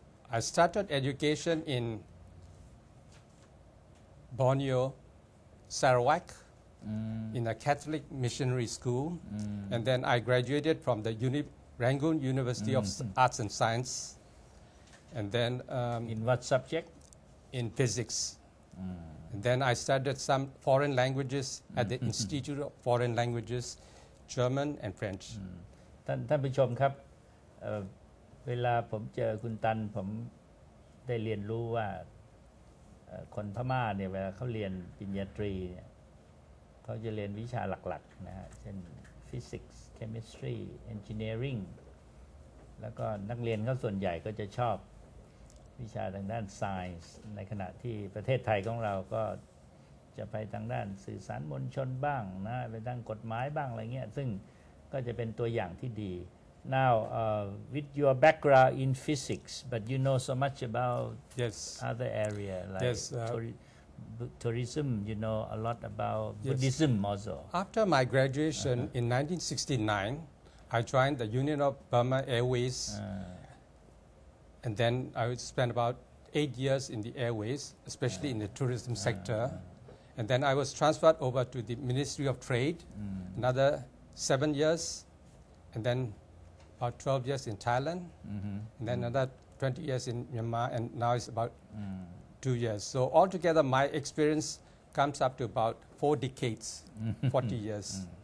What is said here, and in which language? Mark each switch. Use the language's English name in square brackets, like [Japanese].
[English] I started education in Borneo Sarawak in a Catholic missionary school and then I graduated from the Rangoon University of Arts and Science and then in what subject in physics and then I studied some foreign languages at the Institute of Foreign Languages German and French [Thai] ท่านผู้ชมครับเวลาผมเจอคุณตันผมได้เรียนรู้ว่าคนพม่าเนี่ยเวลาเขาเรียนปริญญาตรีเนี่ยเขาจะเรียนวิชาหลักๆนะฮะเช่น Physics Chemistry Engineering แล้วก็นักเรียนเขาส่วนใหญ่ก็จะชอบวิชาทางด้าน Science ในขณะที่ประเทศไทยของเราก็จะไปทางด้านสื่อสารมวลชนบ้างนะไปทางกฎหมายบ้างอะไรเงี้ยซึ่งก็จะเป็นตัวอย่างที่ดี [English] Now with your background in physics but you know so much about other area like tourism you know a lot about Buddhism also After my graduation in 1969 I joined the Union of Burma Airways and then I spent about 8 years in the airways especially in the tourism sector and then I was transferred over to the Ministry of Trade another 7 years and then about 12 years in Thailand and then another 20 years in Myanmar and now it's about 2 years so altogether my experience comes up to about 4 decades 40 years